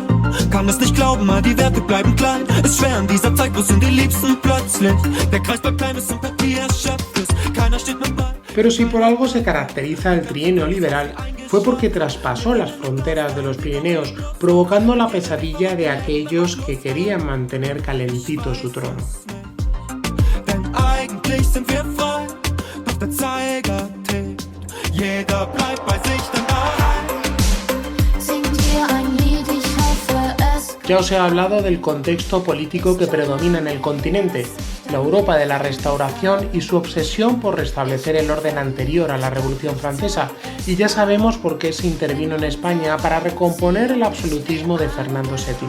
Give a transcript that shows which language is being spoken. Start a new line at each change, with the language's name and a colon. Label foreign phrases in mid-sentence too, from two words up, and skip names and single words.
German: Kann es nicht glauben, all die Werte bleiben klein. Ist schwer in dieser Zeit, wo sind die Liebsten plötzlich? Der Kreis bleibt klein, bis zum Papier erschöpft ist. Keiner steht mit bei.
Spanish: Pero si por algo se caracteriza el trienio liberal, fue porque traspasó las fronteras de los Pirineos, provocando la pesadilla de aquellos que querían mantener calentito su trono.
German: Denn eigentlich sind wir frei, doch der Zeiger tickt. Jeder bleibt bei sich, denn
Spanish: Ya os he hablado del contexto político que predomina en el continente, la Europa de la Restauración y su obsesión por restablecer el orden anterior a la Revolución Francesa, y ya sabemos por qué se intervino en España para recomponer el absolutismo de Fernando VII.